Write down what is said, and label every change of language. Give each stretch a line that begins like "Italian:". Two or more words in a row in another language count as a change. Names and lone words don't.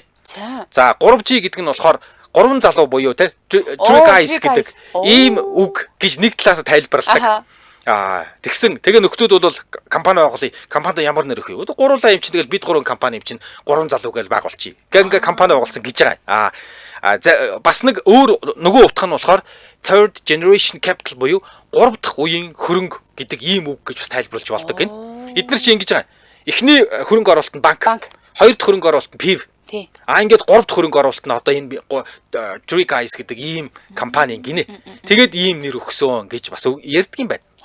Mongolian: За 3G гэдэг нь болохоор 3 залуу буюу те Drake гэдэг ийм үг гэж нэг талаас тайлбарладаг. Тэгээ нөхдүүд бол компани байгуулъя. Компанид ямар нэр өгөх вэ? Гуруула юм чинь тэгэл бид 3 компани юм чинь 3 залуу гэж байгуулчих. Ингээ компани байгуулсан гэж байгаа. Бас нэг өөр нөгөө утга нь болохоор
English: third generation capital
Mongolian: буюу 3 дахь үеийн хөрөнгө гэдэг ийм үг гэж бас тайлбарлаж болдог гин. Эдгээр чинь ингэж байгаа. Эхний хөрөнгө оруулалт нь банк, хоёр дахь хөрөнгө оруулалт нь PIV. Ингээд 3 дахь хөрөнгө оруулалт нь одоо энэ Drake гэдэг ийм компани гинэ. Тэгээд ийм нэр өгсөн гэж бас ярьдаг юм байна.